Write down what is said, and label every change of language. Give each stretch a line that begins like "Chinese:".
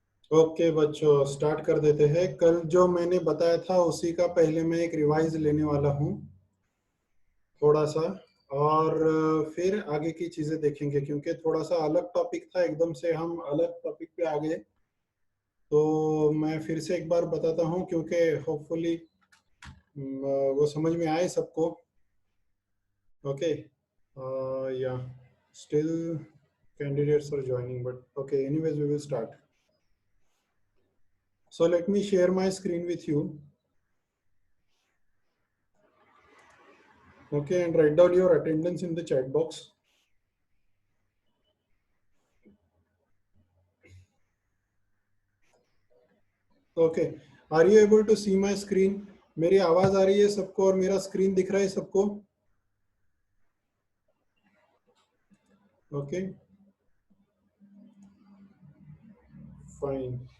Hindi: Okay बच्चों,
English: Start कर देते हैं।
Hindi: कल जो मैंने बताया था उसी का पहले मैं एक रिवाइज लेने वाला हूँ थोड़ा सा, और फिर आगे की चीजें देखेंगे, क्योंकि थोड़ा सा अलग टॉपिक था, एकदम से हम अलग टॉपिक पे आ गए। तो मैं फिर से एक बार बताता हूँ, क्योंकि होपफुली वो समझ में आए सबको। ओके, या
English: Still candidates are joining, but okay, anyways we will start. So let me share my screen with you. Okay, and write down your attendance in the chat box. Okay, are you able to see my screen?
Hindi: मेरी आवाज आ रही है सबको और मेरा screen दिख रहा है सबको?
English: Okay, fine.